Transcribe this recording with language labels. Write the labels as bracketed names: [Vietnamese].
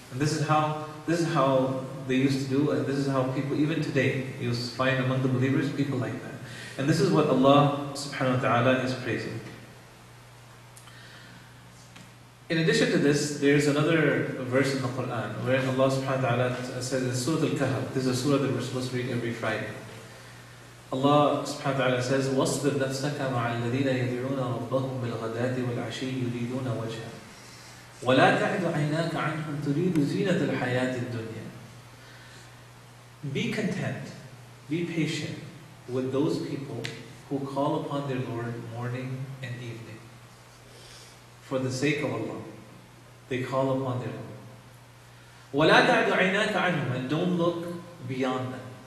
[English] And this is how they used to do, and this is how people, even today, you find among the believers people like that. And this is what Allah subhanahu wa ta'ala is praising. In addition to this, there is another verse in the Quran wherein Allah subhanahu wa ta'ala says in Surah Al-Kahf, this is a surah that we're supposed to read every Friday. Allah subhanahu wa ta'ala says, [Arabic] وَاصْبِرْ نَفْسَكَ مَعَ الَّذِينَ يَدْعُونَ رَبَّهُمْ بِالْغَدَاةِ وَالْعَشِيِّ يُرِيدُونَ وَجْهَهُ وَلَا تَعْدُ عَيْنَاكَ عَنْهُمْ تُرِيدُ زِينَةَ الْحَيَاةِ الدُّنْيَا. [English] Be content, be patient with those people who call upon their Lord morning and evening. For the sake of Allah, they call upon their Lord. [Arabic] وَلَا تَعْدُ عَيْنَاكَ عَنْهُمْ, [English] and don't look beyond them.